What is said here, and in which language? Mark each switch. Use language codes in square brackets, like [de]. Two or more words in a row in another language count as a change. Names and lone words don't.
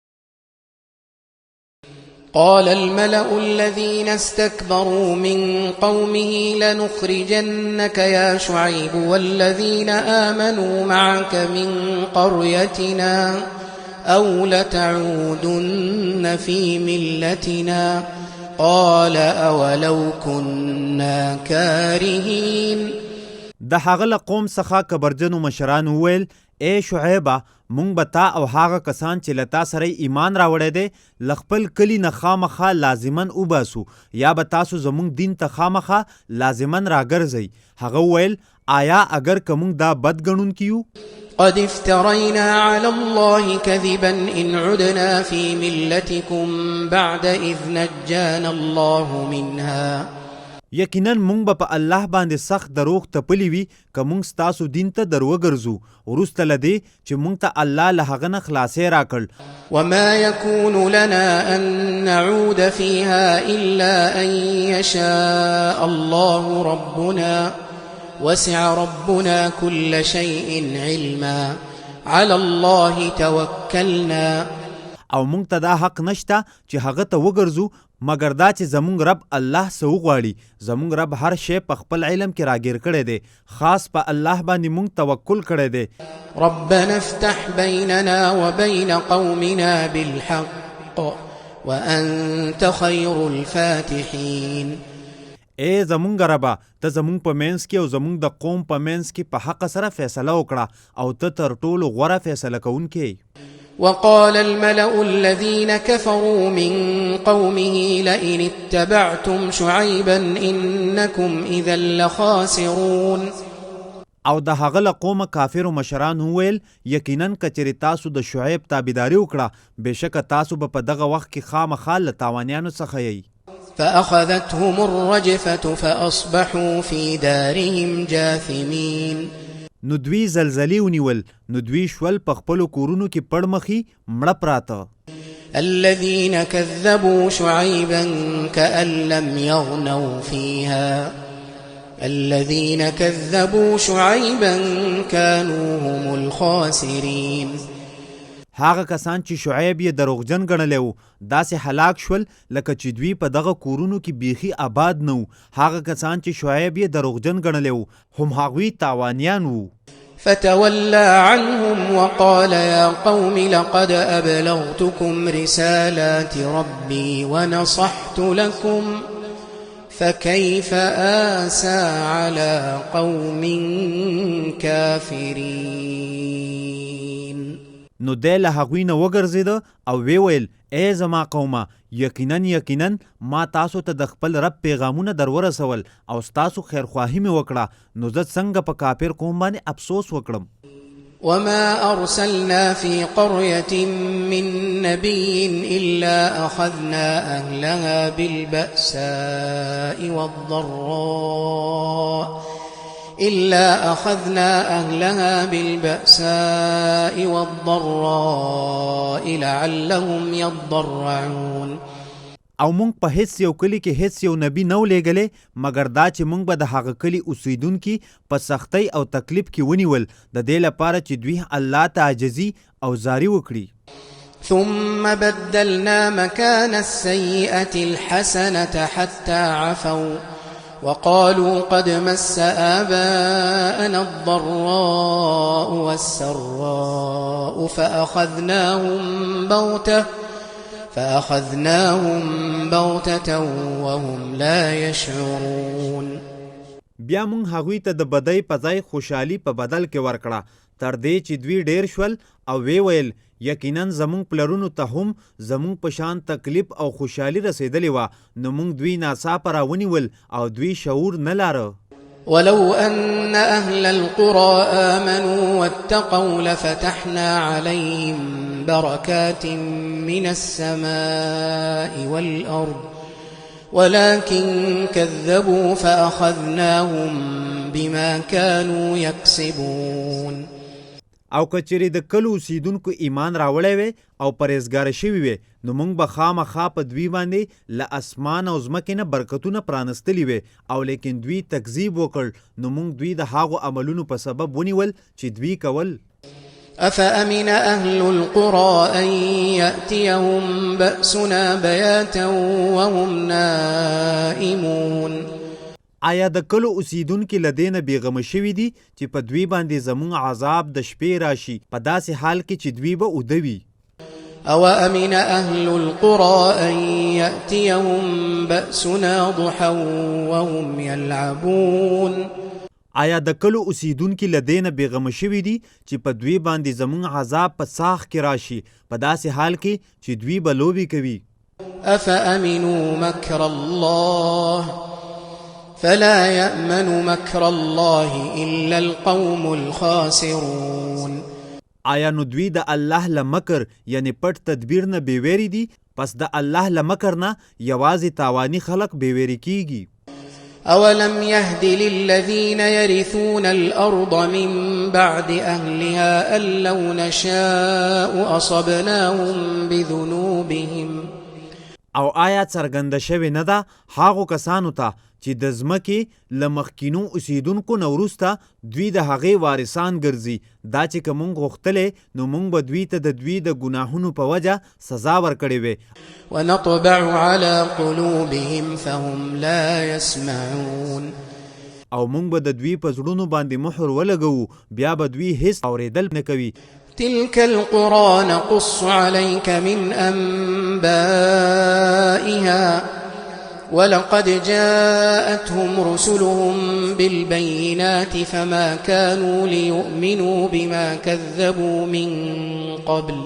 [ar] قال الملأ الذين استكبروا من قومه لنخرجنك يا شعيب والذين آمنوا معك من قريتنا أو لتعودن في ملتنا قال أولو كنا كارهين. [ps] د هغه له قوم څخه کبرجنو مشران وویل ای شعیبه مونږ به تا او هغه کسان چې له تا سره ایمان راوړی دی له خپل کلي نه خامخا لازمن وباسو یا به تاسو زموږ دین ته خامخا لازمن راګرځئ. هغه وویل آیا اگر که مونږ دا بد ګڼونکي یو؟ [ar] قد افترينا على الله كذبا إن عدنا في ملتكم بعد إذ نجانا الله منها. [ps] یقینا مونږ به په الله باندې سخت دروغ تپلی وي که مونږ ستاسو دین ته دروګرځو وروسته له دې چې مونږ ته الله له هغه نه خلاصی راکړ. [ar] وما يكون لنا أن نعود فيها إلا أن يشاء الله ربنا وسع ربنا كل شيء علما على الله توكلنا. [ps] او مونږ ته دا حق نشته چې هغه ته وګرځو مګر دا چې زمونږ رب الله څه وغواړي. زمونږ رب هر شی په خپل علم کې راګیر کړی دی. خاص په الله باندې مونږ توکل کړی دی. [ar] ربنا افتح بيننا وبين قومنا بالحق وأنت خير الفاتحين. [ps] ای زمونږ ربا ته زمونږ په منځ کې او زمونږ د قوم په منځ کې په حق سره فیصله وکړه او ته تر ټولو غوره فیصله کوونکی. [ar] وقال الملأ الذين كفروا من قومه لئن اتبعتم شعيبا إنكم إذا لخاسرون. [ps] او د هغه له قومه کافرو مشران وویل یقینا که چېرې تاسو د شعیب تابعداري وکړه بېشکه تاسو به په دغه وخت کې خامخا له تاوانیانو څخه یئ. [ar] فأخذتهم الرجفة فأصبحوا في دارهم جاثمين. [ps] نو دوی زلزلې ونیول نو دوی شول په خپلو کورونو کې پړمخي مړه پراته. [ar] الذين كذبوا شعيبا كأن لم يغنوا فيها الذين كذبوا شعيبا كانوا هم الخاسرين. [ps] هغه کسان چې شعیب یې دروغجن ګڼلی و داسې هلاک شول لکه چې دوی په دغه کورونو کې بیخي آباد نه و. هغه کسان چې شعیب یې دروغجن ګڼلی و هم هغوی تاوانیان وو. [ar] فتولى عنهم وقال يا قوم لقد أبلغتكم رسالات ربي ونصحت لكم فكيف آسى على قوم كافرين. [ps] نو دی له هغوی نه وګرځېده او وی ویل ای زما قومه یقینا ما تاسو ته د خپل رب پیغامونه در ورسول او ستاسو خیرخواهي مې وکړه نو زه څنګه په کافر قوم باندې افسوس وکړم. [ar] وما أرسلنا في قرية من نبي إلا أخذنا أهلها بالبأساء والضراء لعلهم يضرعون. [ps] او مونږ په هیڅ یو کلی کې هیڅ یو نبی نو لیږلی مګر دا چې مونږ به د هغه کلي اوسیدونکي په سختۍ او تکلیف کې ونیول د دې لپاره چې دوی الله ته عاجزي او زاري وکړي. [ar] ثم بدلنا مكان السيئة الحسنة حتى عفوا وقالوا قد مس آباءنا الضراء والسراء فأخذناهم بغتة وهم لا يشعرون. [ps] بیا مونږ هغوی ته د بدۍ په ځای خوشحالي په بدل کې ورکړه تر دې چې دوی ډیر شول او وی ویل یقینا زمونږ پلرونو ته هم زمونږ په شان تکلیف او خوشحالي رسېدلې وه نو مونږ دوی ناڅاپه راونیول او دوی شعور نه لاره. [ar] ولو أن أهل القرى آمنوا واتقوا لفتحنا عليهم بركات من السماء والأرض ولكن كذبوا فأخذناهم بما كانوا يكسبون. [ps] او که چیرې د کلو اوسیدونکو ایمان راوړی وی او پرهیزګاره شوي وي نو موږ به خامخا په دوی باندې له اسمان او ځمکې نه برکتونه پرانستلي وي او لیکن دوی تکذیب وکړ نو موږ دوی د هغو عملونو په سبب ونیول چې دوی کول. [ar] أفأمن أهل القرى أن يأتيهم بأسنا بياتا وهم نائمون. [ps] آیا د کلو اوسیدونکي له دې نه بېغمه شوي دي چې په دوی باندې زموږ عذاب د شپې راشي په داسې حال کې چې دوی به اوده وي؟ [ar] أوأمن أهل القرى أن يأتيهم بأسنا ضحى وهم يلعبون. [ps] آیا د کلو اوسیدونکي له دې نه بېغمه شوي دي چې په دوی باندې زموږ عذاب په ساخ کې راشي په داسې حال کې چې دوی به لوبې کوي؟ [ar] أفأمنوا مكر الله فلا يأمن مكر الله إلا القوم الخاسرون. [ps] آیا نو دوی د الله له مکر یعنی پټ تدبیر نه بېویري دي پس د الله له مکر نه یوازې تاواني خلق بېویري کیږي. [ar] أولم يهد للذين يرثون الأرض من بعد أهلها أن لو نشاء أصبناهم بذنوبهم. [ps] او آیا څرګنده شوې نه ده هغو کسانو ته چې د ځمکې له مخکینو اوسیدونکو نه وروسته دوی د هغې وارثان ګرځي دا چې که موږ غوښتلی نو موږ به دوی ته د دوی د ګناهونو په وجه سزا ورکړې وې. [ar] ونطبع على قلوبهم فهم لا يسمعون. [ps] او موږ به د دوی په زړونو باندې مهر ولګوو بیا به دوی هیڅ اورېدل نه کوي. [ar] تلك القرى نقص عليك من أنبائها ولقد جاءتهم رسلهم بالبينات فما كانوا ليؤمنوا بما كذبوا من قبل.